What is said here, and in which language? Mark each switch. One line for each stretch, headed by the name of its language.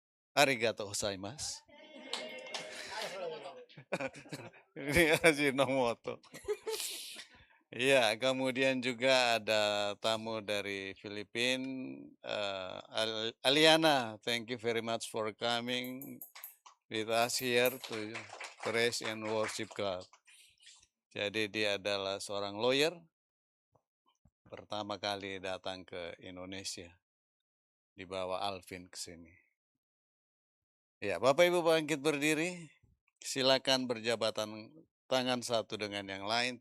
Japanese: Arigatou gozaimasu.
Indonesian: Ini Ajinomoto. Iya, kemudian juga ada tamu dari Filipina, Aliana.
English: Thank you very much for coming with us here to praise and worship God.
Indonesian: Jadi dia adalah seorang lawyer. Pertama kali datang ke Indonesia, dibawa Alvin ke sini. Ya, Bapak Ibu bangkit berdiri, silakan berjabatan tangan satu dengan yang lain.